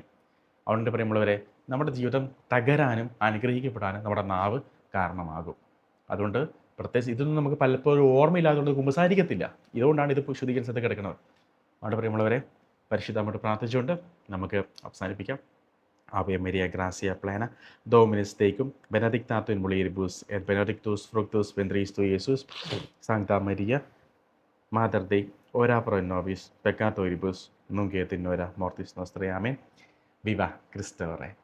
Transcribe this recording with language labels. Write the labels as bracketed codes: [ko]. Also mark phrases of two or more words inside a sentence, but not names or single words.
[ml] അതുകൊണ്ട് പറയുമ്പോഴവരെ നമ്മുടെ ജീവിതം തകരാനും അനുഗ്രഹിക്കപ്പെടാനും നമ്മുടെ നാവ് കാരണമാകും. അതുകൊണ്ട് പ്രത്യേകിച്ച് ഇതൊന്നും നമുക്ക് പലപ്പോഴും ഓർമ്മയില്ലാത്തതുകൊണ്ട് കുമ്പസാരിക്കത്തില്ല. ഇതുകൊണ്ടാണ് ഇത് ശുദ്ധീകരണത്തിൽ കിടക്കുന്നത്. അതുകൊണ്ട് പറയുമ്പോഴവരെ പരിശുദ്ധമായിട്ട് പ്രാർത്ഥിച്ചുകൊണ്ട് നമുക്ക് അവസാനിപ്പിക്കാം. [la] Ave Maria, gracia plena, Dominus tecum, benedicta in mulieribus, et benedictus fructus ventris tui, Iesus. Sancta Maria, Mater Dei, ora pro nobis peccatoribus, nunc et in hora mortis nostrae. [it] Amen. Viva Cristo Re.